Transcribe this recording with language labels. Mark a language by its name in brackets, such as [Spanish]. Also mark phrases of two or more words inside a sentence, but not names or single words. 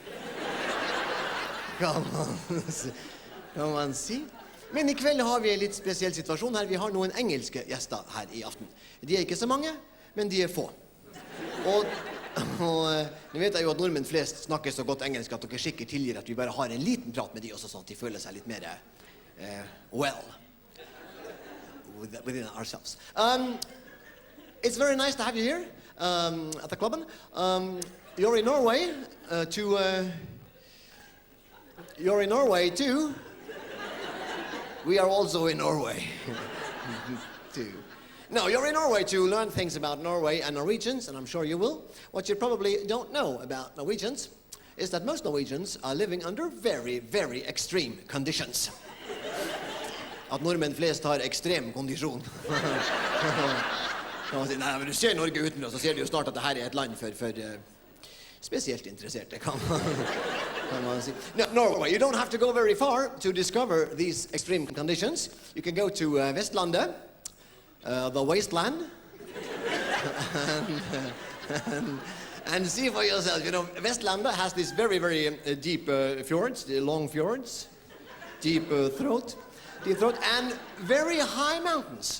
[Norwegian] Kan man si. Men i kveld har vi en litt spesiell situasjon her. Vi har noen engelske gjester her i aften. De er ikke så mange, men de er få. Og nå vet jeg jo at nordmenn flest snakker så godt engelsk at dere sikkert tilgir at vi bare har en liten prat med de også, sånn at de føler seg litt mer [English] within ourselves. It's very nice to have you here at the club. You're in Norway you're in Norway too. We are also in Norway too. No, you're in Norway to learn things about Norway and Norwegians, and I'm sure you will. What you probably don't know about Norwegians is that most Norwegians are living under very, very extreme conditions. [Norwegian] At nordmenn flest har ekstrem kondisjon. Nei, men du ser Norge utenfra, så ser du jo snart at det her er et land for spesielt interesserte, kan man si. [English] No, Norway, you don't have to go very far to discover these extreme conditions. You can go to Vestlandet, the wasteland, and see for yourself. You know, Vestlandet has these very, very deep fjords, long fjords, deep throat, and very high mountains.